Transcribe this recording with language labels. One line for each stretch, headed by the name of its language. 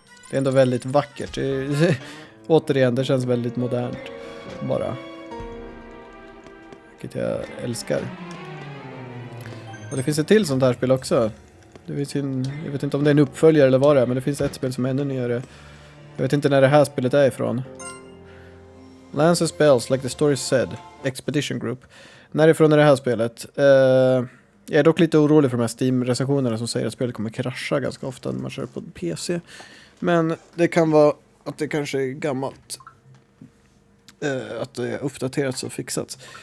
Swedish: Det är ändå väldigt vackert. Återigen, det känns väldigt modernt. Bara. Vilket jag älskar. Och det finns ett till sånt här spel också. Jag vet inte om det är en uppföljare eller vad det är, men det finns ett spel som är ännu nyare. Jag vet inte när det här spelet är ifrån.
English: Lands and spells, like the story said. Expedition Group.
Swedish: Närifrån är det här spelet. Jag är dock lite orolig för de här Steam-recensionerna som säger att spelet kommer krascha ganska ofta när man kör på PC. Men det kan vara att det kanske är gammalt. Att det är uppdaterats och fixats.